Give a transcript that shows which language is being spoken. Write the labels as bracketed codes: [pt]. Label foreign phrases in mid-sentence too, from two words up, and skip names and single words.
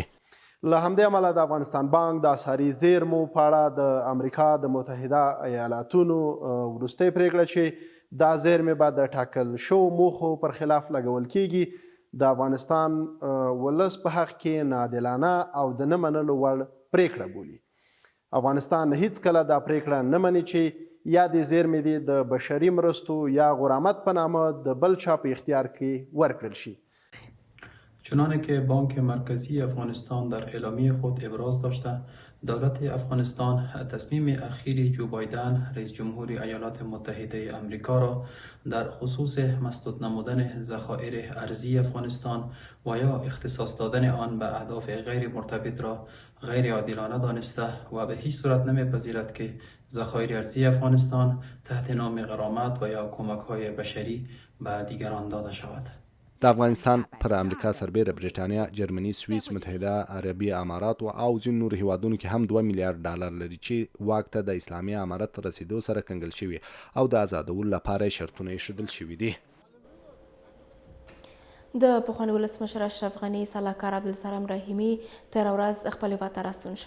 [ps] له همدې امله د افغانستان بانک د اسعاري زیرمو په اړه د امریکا د متحده ایالاتونو وروستۍ پریکړه چې دا زیرمې به د ټاکل شوو موخو پر خلاف لګول کیږي د افغانستان ولس په حق کې ناعادلانه او د نه منلو وړ پریکړه بولي. افغانستان هیڅ کله دا پریکړه نه مني چې یا د زیرمې دي د بشري مرستو یا غرامت په نامه د بل چا په اختیار کې ورکړل شي. [fa] چنانه که بانک مرکزی افغانستان در اعلامیه خود ابراز داشته، دولت افغانستان تصمیم اخیر جو بایدن رئیس جمهور ایالات متحده آمریکا را در خصوص مسدود نمودن ذخایر ارزی افغانستان و یا اختصاص دادن آن به اهداف غیر مرتبط را غیر عادلانه دانسته و به هیچ صورت نمیپذیرد که ذخایر ارزی افغانستان تحت نام غرامت و یا کمک‌های بشری به دیگران داده شود. [ps] د افغانستان پر امریکا سربیره بریتانیا، جرمني، سویس، متحده عربي امارات او ځینو نورو هیوادونو کې هم 2 میلیارډ ډالر لري چې واک ته د اسلامي امارت رسیدو سره کنګل شوي او د آزادولو لپاره شرطونه ایښودل شوي دي. د پخواني ولسمشر اشرف غني سلاکار عبدالسلام رحیمي تېره ورځ خپل هیواد ته راستون شو.